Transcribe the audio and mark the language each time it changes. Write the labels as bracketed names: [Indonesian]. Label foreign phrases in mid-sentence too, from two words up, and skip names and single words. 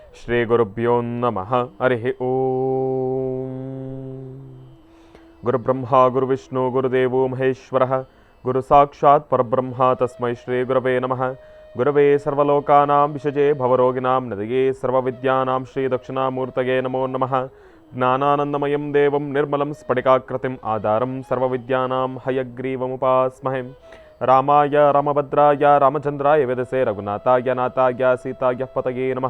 [Sanskrit] ಶ್ರೀ ಗುರುಭ್ಯೋ ನಮಃ. ಹರಿ ಓಂ. ಗುರುಬ್ರಹ್ಮ ಗುರುವಿಷ್ಣು ಗುರುದೇವೋ ಮಹೇಶ್ವರ ಗುರು ಸಾಕ್ಷಾತ್ ಪರಬ್ರಹ್ಮ ತಸ್ಮೈ ಶ್ರೀ ಗುರವೇ ನಮಃ. ಗುರವೇ ಸರ್ವಲೋಕಾನಾಂ ವಿಷಜೇ ಭವರೋಗಿಣಾಂ ನದಿಯೇ ಸರ್ವವಿದ್ಯಾನಾಂ ಶ್ರೀ ದಕ್ಷಿಣಾಮೂರ್ತಯೇ ನಮೋ ನಮಃ. ಜ್ಞಾನಾನಂದಮಯಂ ದೇವಂ ನಿರ್ಮಲಂ ಸ್ಫಟಿಕಾಕೃತಿಂ ಆಧಾರಂ ಸರ್ವವಿದ್ಯಾನಾಂ ಹಯಗ್ರೀವಮುಪಾಸ್ಮಹೆ. ರಾಮಾಯ ರಾಮಭದ್ರಾಯ ರಾಮಚಂದ್ರಾಯ ವೇದಸೆ ರಘುನಾಥಾಯ ನಾಥಾಯ ಸೀತಾಯ ಪತಯೇ ನಮಃ.